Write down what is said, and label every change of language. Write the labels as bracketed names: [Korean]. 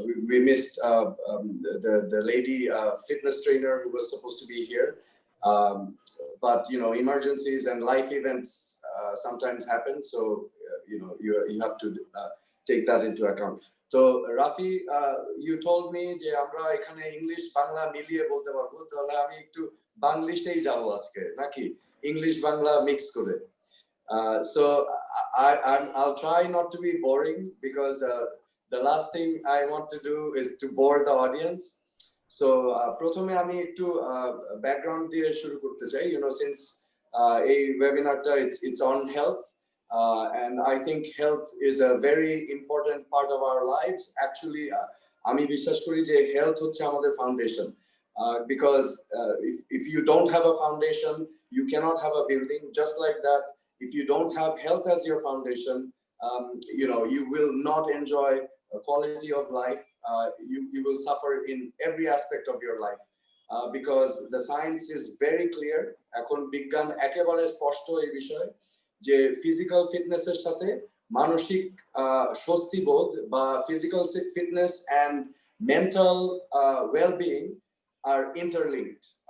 [English] We missed the lady fitness trainer who was supposed to be here. But you know, emergencies and life events sometimes happen. So you know, you have to take that into account. [Bangla] So Rafi, you told me যে আমরা এখানে English Bangla মিলিয়ে বলতে পারবো, তাহলে আমি একটু বাংলিশেই যাবো আজকে নাকি ইংলিশ বাংলা মিক্স করে। [English] So I'll try not to be boring because the last thing I want to do is to bore the audience. [Bangla] So প্রথমে আমি একটু background দিয়ে শুরু করতে চাই, you know, since এই webinarটা it's on health. [English] And I think health is a very important part of our lives. [Bangla] Actually, আমি বিশ্বাস করি যে health হচ্ছে আমাদের foundation. [English] Because if you don't have a foundation, you cannot have a building. Just like that, if you don't have health as your foundation, you know, you will not enjoy a quality of life. You will suffer in every aspect of your life. Because the science is very clear. [Bangla] এখন বিজ্ঞান একেবারে স্পষ্ট এই বিষয়ে যে physical ফিটনেসের সাথে মানসিক স্বস্তিবোধ বা physical fitness and mental wellbeing are interlinked.